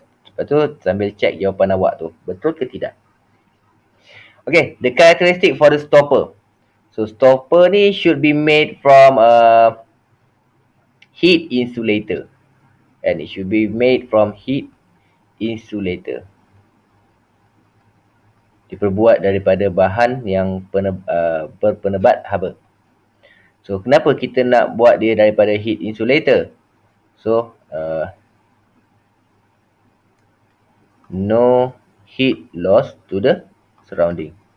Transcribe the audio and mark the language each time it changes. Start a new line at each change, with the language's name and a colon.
Malay: Lepas tu sambil check jawapan awak tu betul ke tidak.
English: Okay, the characteristic for the stopper. So stopper ni should be made from a heat insulator. And it should be made from heat insulator.
Malay: Diperbuat daripada bahan yang berpenebat haba. So kenapa kita nak buat dia daripada heat insulator?
English: So no heat loss to the surrounding.